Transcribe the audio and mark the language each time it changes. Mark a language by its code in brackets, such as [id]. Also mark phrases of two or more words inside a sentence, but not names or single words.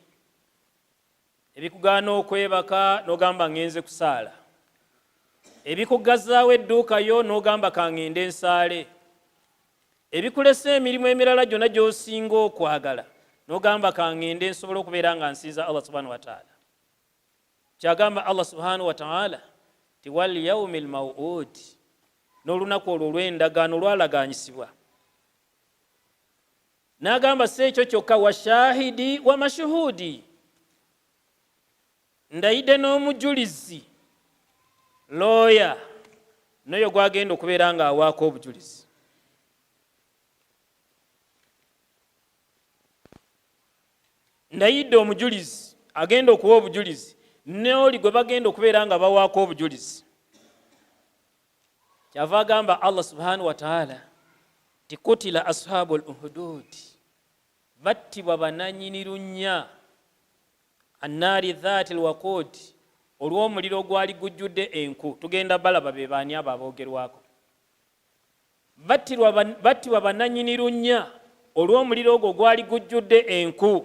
[lg] Ebikugaana okwebaka n'ogamba ngenze kusaala, ebikugazaawo edduuka yo n'ogamba kangende nsaale, ebikulesa emirimu emirala gyonna gy'osinga okwagala n'ogamba kangende nsobola okubeera nga nsinza [ar] الله سبحانه وتعالى. [lg] Kyagamba [ar] الله سبحانه وتعالى [lg] ti [ar] واليوم الموعود, [lg] n'olunaku olwo olw'endagaano olwalaganyisibwa. N'agamba si ekyo kyokka, [ar] وشاهد ومشهود, [lg] ndayidde n'omujulizi, looya n'oyo gwagenda okubeera nga awaako obujulizi. Ndayidde omujulizi agenda okuwa obujulizi, n'oli gwe bagenda okubeera nga bawaako obujulizi. Kyava agamba [ar] الله سبحانه وتعالى [lg] ti [ar] قتل أصحاب الأخدود, [lg] battibwa bananyini lunnya, [ar] النار ذات الوقود, [lg] olw'omuliro gwali gujjudde enku. Tugenda balaba be baani abo aboogerwako. Battibwa bananyini lunnya olw'omuliro ogwo gwali gujjudde enku.